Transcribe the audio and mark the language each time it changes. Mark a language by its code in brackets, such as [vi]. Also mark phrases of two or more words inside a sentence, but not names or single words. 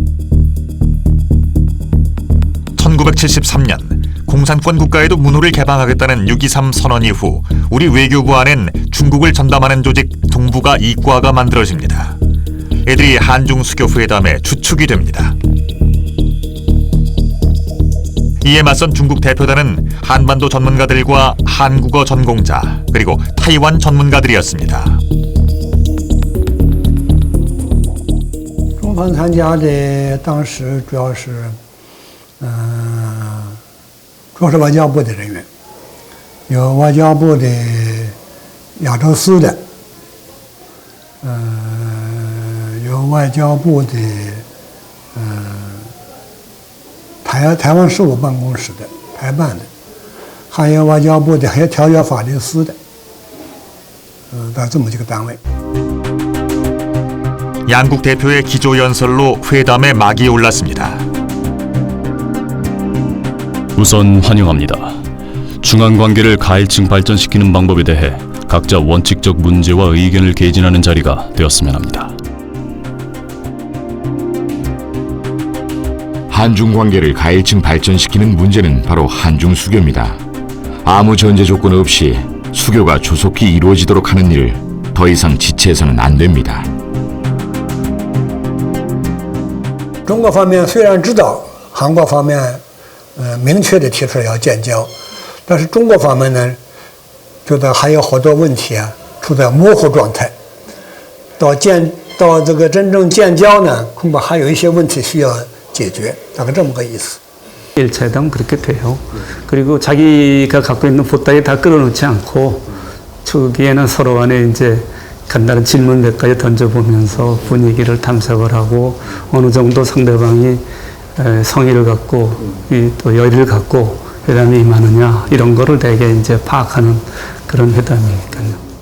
[ko] 1973년 공산권 국가에도 문호를 개방하겠다는 6.23 선언 이후 우리 외교부 안엔 중국을 전담하는 조직 동북아 이과가 만들어집니다. 이들이 한중 수교 회담의 주축이 됩니다. 이에 맞선 중국 대표단은 한반도 전문가들과 한국어 전공자 그리고 타이완 전문가들이었습니다. [zh] 中方参加的当时主要是外交部的人员，有外交部的亚洲司的，有外交部的台湾事务办公室的台办的，还有外交部的还有条约法律司的，到这么几个单位。 [ko] 양국 대표의 기조 연설로 회담의 막이 올랐습니다. 우선 환영합니다. 중한 관계를 가일층 발전시키는 방법에 대해 각자 원칙적 문제와 의견을 개진하는 자리가 되었으면 합니다. 한중 관계를 가일층 발전시키는 문제는 바로 한중 수교입니다. 아무 전제 조건 없이 수교가 조속히 이루어지도록 하는 일을 더 이상 지체해서는 안 됩니다. [zh] 中国方面虽然知道韩国方面明确地提出要建交，但是中国方面呢，觉得还有好多问题啊处在模糊状态。到这个真正建交呢，恐怕还有一些问题需要解决，大概这么个意思。 [ko] 1차 회담 그렇게 돼요. 그리고 자기가 갖고 있는 보따리 다 끌어놓지 않고 초기에는 서로 간에 이제 간단한 질문 몇 가지 던져보면서 분위기를 탐색을 하고 어느 정도 상대방이 성의를 갖고 또 열의를 갖고 회담에 임하느냐 이런 거를 되게 이제 파악하는 그런 회담이니까요.